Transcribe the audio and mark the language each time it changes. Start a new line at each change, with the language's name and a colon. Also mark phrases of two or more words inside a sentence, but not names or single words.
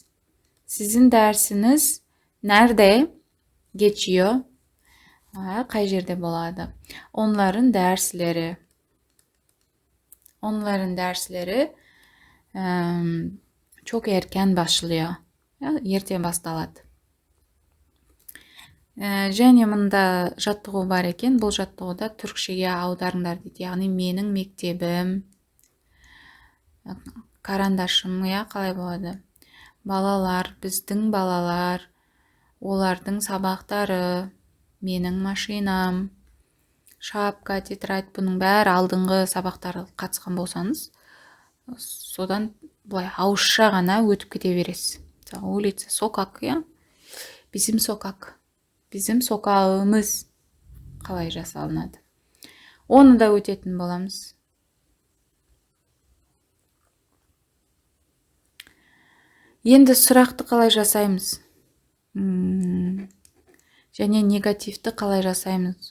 Turkish: Sizin dersiniz nerede geçiyor?
Kazakh: Qay jerde болады?
Turkish: Onların dersleri. Onların dersleri çok erken başlıyor.
Kazakh: Erken басталады. Және мында жаттығу бар екен. Бұл жаттығуда түркшеге аударыңдар дейді. Яғни менің мектебім, карандашым, қалай болады? Балалар, біздің балалар, олардың сабақтары, менің машинам, шапка, тетрадь, бұның бәрі алдыңғы сабақтары қатысқан болсаңыз, содан былай ауызша ғана өтіп кете бересіз.
Russian: Улица, сокак,
Turkish: Bizim sokak. Bizim sokağımız
Kazakh: қалай жасалынады. Оны да өтетін боламыз. Енді сұрақты қалай жасаймыз? Және негативті қалай жасаймыз?